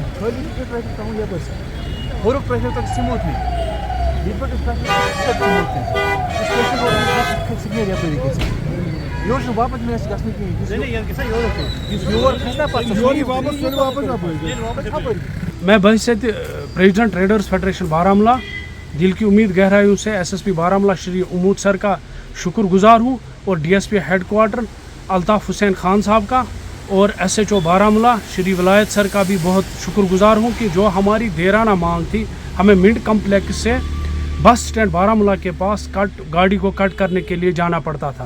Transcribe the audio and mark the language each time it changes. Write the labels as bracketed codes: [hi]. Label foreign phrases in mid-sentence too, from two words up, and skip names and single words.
[ks] خالی ٹریفک تھاؤں یپر ہورُک ٹریفک تک سموتھلی ییٚتہِ پٮ۪ٹھ ٹریفک سموتھلی نیرِ یپٲری گژھِ یورٕ چھُنہٕ واپس مےٚ آسہِ گژھنہٕ کِہیٖنۍ یُس یور کھسہِ نا پتہٕ [ur] میں بحیثیت پریزیڈنٹ ٹریڈرز فیڈریشن بارہمولہ دل کی امید گہرائیوں سے ایس ایس پی بارہمولہ شری امود سر کا شکر گزار ہوں اور ڈی ایس پی ہیڈ کوارٹر الطاف حسین خان صاحب کا اور ایس ایچ او بارہمولہ شری ولایت سر کا بھی بہت شکر گزار ہوں کہ جو ہماری دیرانہ مانگ تھی ہمیں منٹ کمپلیکس سے [en] bus stand [ur] بارہمولہ کے پاس گاڑی کو کٹ کرنے کے لیے جانا پڑتا تھا.